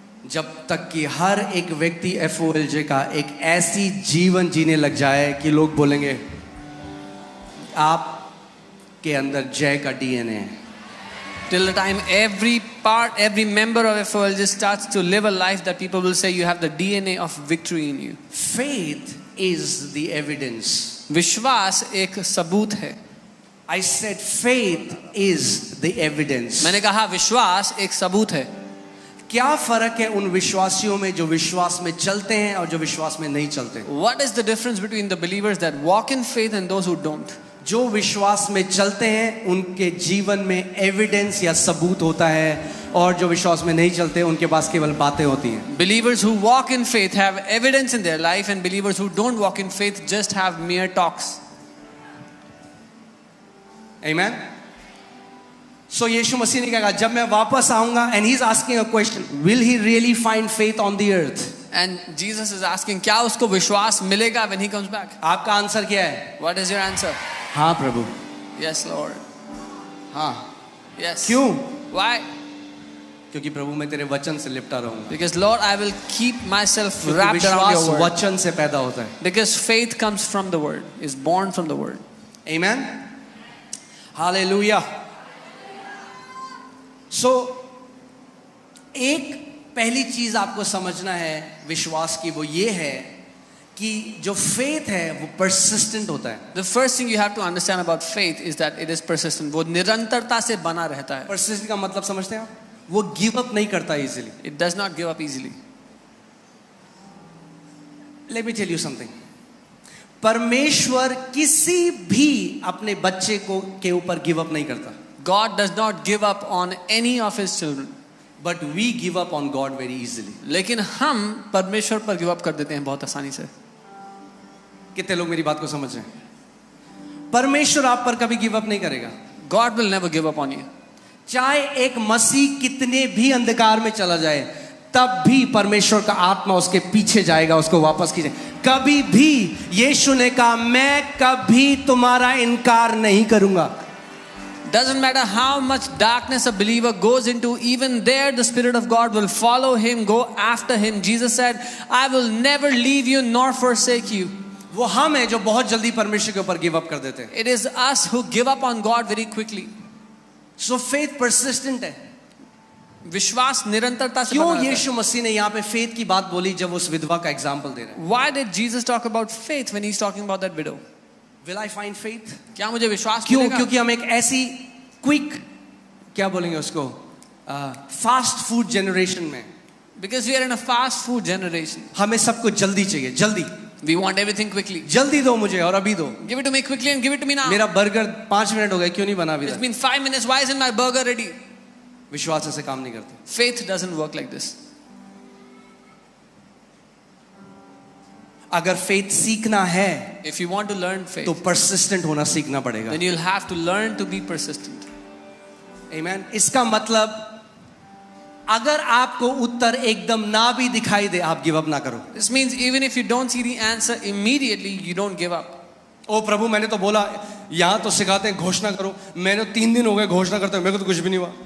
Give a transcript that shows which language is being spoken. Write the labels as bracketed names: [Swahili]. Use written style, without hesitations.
[Hindi] जब तक कि हर एक व्यक्ति FOLJ का एक ऐसी जीवन जीने लग जाए कि लोग बोलेंगे आप के अंदर जय का DNA है. [English] Till the time every member of FOLJ starts to live a life that people will say you have the DNA of victory in you. Faith is the evidence. [Hindi] विश्वास एक सबूत है. [English] I said faith is the evidence. [Hindi] मैंने कहा विश्वास एक सबूत है. क्या फर्क है उन विश्वासियों में जो विश्वास में चलते हैं और जो विश्वास में नहीं चलते? [English] What is the difference between the believers that walk in faith and those who don't? [Hindi] जो विश्वास में चलते हैं उनके जीवन में एविडेंस या सबूत होता है और जो विश्वास में नहीं चलते उनके पास केवल बातें होती हैं. [English] Believers who walk in faith have evidence in their life and believers who don't walk in faith just have mere talks. Amen. So [Hindi] यीशु मसीह ने क्या कहा, जब मैं वापस आऊंगा, [English] and he's asking a question, will he really find faith on the earth? And Jesus is asking, [Hindi] क्या उसको विश्वास मिलेगा [English] when he comes back? [Hindi] आपका आंसर क्या है? [English] What is your answer? [Hindi] हाँ प्रभु. [English] Yes, Lord. [Hindi] हाँ. [English] Yes. [Hindi] क्यों? [English] Why? [Hindi] क्योंकि प्रभु मैं तेरे वचन से लिपटा रहूंगा. [English] Because Lord, I will keep myself [Hindi] क्योंकि [English] wrapped around your word. [Hindi] वचन से पैदा होता है. [English] Because faith comes from the word, is born from the word. Amen. Hallelujah. [Hindi] So एक पहली चीज आपको समझना है विश्वास की, वो ये है कि जो फेथ है वो persistent होता है. [English] The first thing you have to understand about faith is that it is persistent. [Hindi] वो निरंतरता से बना रहता है. Persistent का मतलब समझते हैं आप? वो गिव अप नहीं करता easily. [English] It does not give up easily. Let me tell you something. [Hindi] परमेश्वर किसी भी अपने बच्चे को के ऊपर गिव अप नहीं करता. [English] God does not give up on any of his children. But we give up on God very easily. [Hindi] लेकिन हम परमेश्वर पर गिव अप कर देते हैं बहुत आसानी से. कितने लोग मेरी बात को समझ रहे हैं? परमेश्वर आप पर कभी गिव अप नहीं करेगा. [English] God will never give up on you. [Hindi] चाहे एक मसीह कितने भी अंधकार में चला जाए, तब भी परमेश्वर का आत्मा उसके पीछे जाएगा, उसको वापस खींचेगा. कभी भी यीशु ने कहा, मैं कभी तुम्हारा इनकार नहीं करूंगा. [English] Doesn't matter how much darkness a believer goes into, even there the Spirit of God will follow him, go after him. Jesus said, I will never leave you nor forsake you. [Hindi] वो हम हैं जो बहुत जल्दी परमेश्वर के ऊपर give up कर देते हैं. [English] It is us who give up on God very quickly. So faith persistent है. [Hindi] विश्वास निरंतरता से क्यों बना रहता है. यीशु मसीह ने यहाँ पे फेथ की बात बोली जब उस विधवा का एग्जाम्पल दे रहे हैं? [English] Why did Jesus talk about faith when he's talking about that widow? Will I find faith? [Hindi] क्या मुझे विश्वास क्यों? मिलेगा? क्योंकि हम एक ऐसी क्विक, क्या बोलेंगे उसको, फास्ट फूड जनरेशन में. [English] Because we are in a fast food generation. [Hindi] हमें सब कुछ जल्दी चाहिए, जल्दी. [English] We want everything quickly. [Hindi] जल्दी दो मुझे और अभी दो. [English] Give it to me quickly and give it to me now. [Hindi] मेरा बर्गर 5 मिनट हो गए, क्यों नहीं बना अभी [English] It's [Hindi] तक? [English] been 5 minutes. Why isn't my burger ready? [Hindi] विश्वास ऐसे काम नहीं करते. [English] Faith doesn't work like this. [Hindi] अगर फेथ सीखना है [English] If you want to learn faith, [Hindi] तो persistent होना सीखना पड़ेगा. [English] then you'll have to learn to be persistent. Amen. [Hindi] इसका मतलब अगर आपको उत्तर एकदम ना भी दिखाई दे, आप गिव अप ना करो. [English] This means even if you don't see the answer immediately, you don't give up. [Hindi] ओ प्रभु, मैंने तो बोला, यहाँ तो सिखाते हैं घोषणा करो, मैंने 3 दिन हो गए घोषणा करते हुए, मेरे को तो कुछ भी नहीं हुआ.